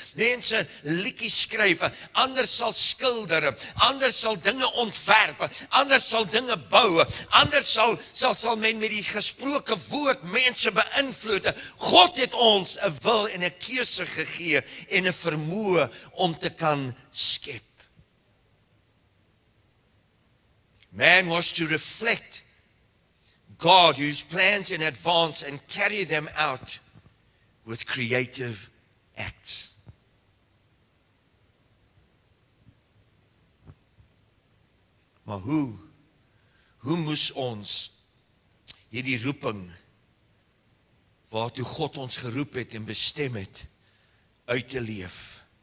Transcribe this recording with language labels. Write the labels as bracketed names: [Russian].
[Afrikaans] Mense liedjies skryf, ander sal skilder, ander sal dinge ontwerp, ander sal dinge bou, ander sal men met die gesproke woord mense beïnvloed. God het ons 'n wil en 'n keuse gegee en 'n vermoë om te kan skep. [English] Man was to reflect God, whose plans in advance and carry them out with creative acts. [Afrikaans] Maar hoe moes ons hierdie roeping waartoe God ons geroep het en bestem het uit te leef?